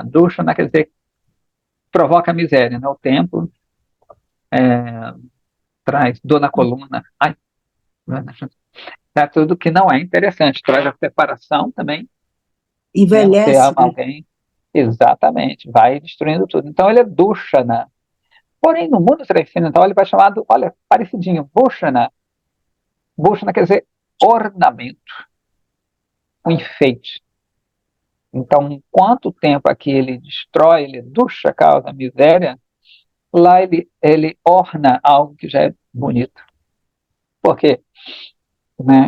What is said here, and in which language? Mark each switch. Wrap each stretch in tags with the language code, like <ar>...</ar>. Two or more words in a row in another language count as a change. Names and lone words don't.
<pt>Dushana quer dizer provoca miséria, né? O tempo traz dor na coluna. Ai, tudo que não é interessante. Traz a separação também. Né? Você Envelhece, ama alguém. Exatamente. Vai destruindo tudo. Então, ele é Dushana. Porém, no mundo transcendental, ele vai chamado, olha, parecidinho, Bhushana. Bhushana quer dizer ornamento, um enfeite. Então, quanto tempo aqui ele destrói, ele dusha, causa miséria, lá ele orna algo que já é bonito. Por quê? Né?</pt>